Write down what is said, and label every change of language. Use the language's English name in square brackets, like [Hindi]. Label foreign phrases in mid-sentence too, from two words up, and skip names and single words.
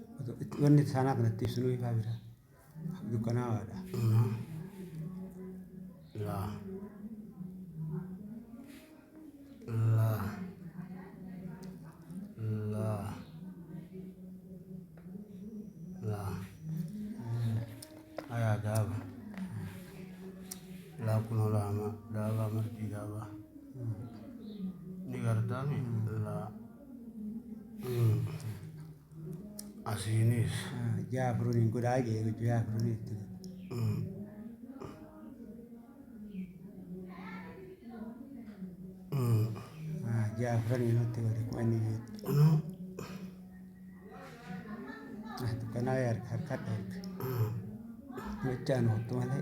[Oromo] wanni sana kanatti ibsinu ifaa bira dukkanaawaadha. La la la la aya daba la kuno lama daba marti daba ni gardami la asinis Jaafruun godhaa jee jaafruun itti jaafruun itti godhe kumanni jeetu dukkanaa harka dhoorge gochaan hoottu malee.